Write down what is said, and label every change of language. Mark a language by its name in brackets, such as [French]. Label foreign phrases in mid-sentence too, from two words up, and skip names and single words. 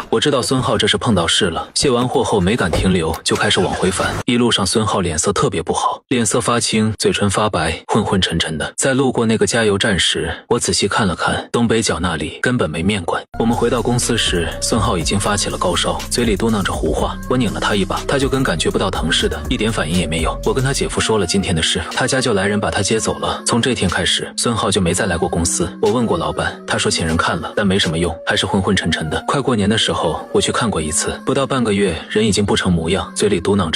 [Chinese] 我知道孫浩這是碰到事了，卸完貨後沒敢停留，就開始往回返。一路上孫浩臉色特別不好，臉色發青，嘴唇發白，昏昏沉沉的。在路過那個加油站時，我仔細看了看，東北角那裡根本沒面館。我們回到公司時，孫浩已經發起了高燒，嘴裡嘟囔着胡話。我擰了他一把，他就跟感覺不到疼似的，一點反應也沒有。我跟他姐夫說了今天的事，他家就來人把他接走了。從這天開始，孫浩就沒再來過公司。我問過老闆，他說請人看了，但沒什麼用，還是昏昏沉沉的。快過年的時候，我去看過一次，不到半個月，人已經不成模樣，嘴裡嘟囔着：